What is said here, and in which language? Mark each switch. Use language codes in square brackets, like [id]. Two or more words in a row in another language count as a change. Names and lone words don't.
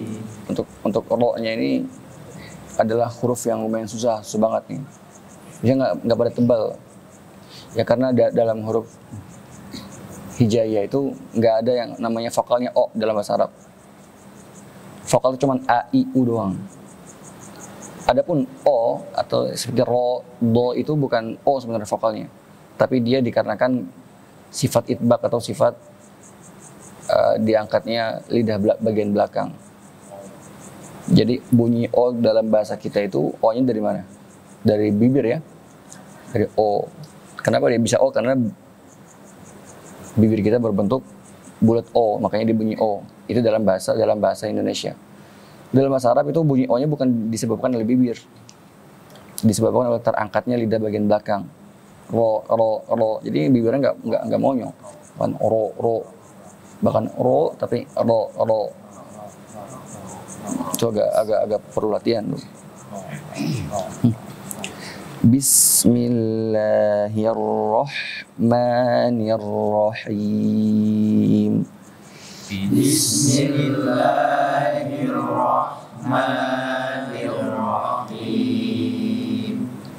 [id] Untuk ro-nya ini adalah huruf yang lumayan susah banget nih. Dia nggak pada tebal. Ya karena dalam huruf hijaiyah itu nggak ada yang namanya vokalnya o dalam bahasa Arab. Vokal itu cuma a, i, u doang. Adapun o atau seperti ro, do itu bukan o sebenarnya vokalnya, tapi dia dikarenakan sifat itbaq atau sifat diangkatnya lidah bagian belakang. Jadi bunyi o dalam bahasa kita itu o-nya dari mana? Dari bibir ya, dari o. Kenapa dia bisa o? Karena bibir kita berbentuk bulat o, makanya dia bunyi o. Itu dalam bahasa Indonesia. Dalam bahasa Arab itu bunyi o-nya bukan disebabkan oleh bibir, disebabkan oleh terangkatnya lidah bagian belakang. Ro. Jadi bibirnya nggak monyong, bukan ro, bahkan ro tapi ro. Itu agak perlu latihan tuh. [ar] بسم الله الرحمن الرحيم. بسم الله الرحمن الرحيم.